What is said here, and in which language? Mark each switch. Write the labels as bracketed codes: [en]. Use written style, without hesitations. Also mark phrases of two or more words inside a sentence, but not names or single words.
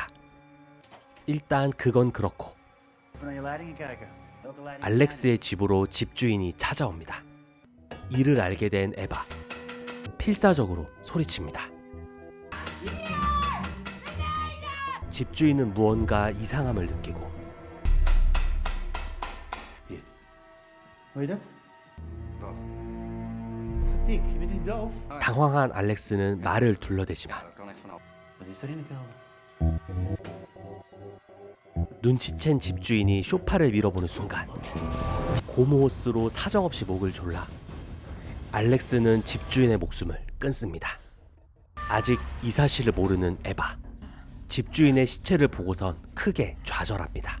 [ko] 일단 그건 그렇고 알렉스의 집으로 집주인이 찾아옵니다. 이를 알게 된 에바, 필사적으로 소리칩니다. 집주인은 무언가 이상함을 느끼고 [nl] Hoor je dat? Getik, je bent niet doof? [ko] 당황한 알렉스는 말을 둘러대지만 [nl] Wat is er in de kelder? [ko] 눈치챈 집주인이 쇼파를 밀어보는 순간 고무호스로 사정없이 목을 졸라 알렉스는 집주인의 목숨을 끊습니다. 아직 이 사실을 모르는 에바, 집주인의 시체를 보고선 크게 좌절합니다.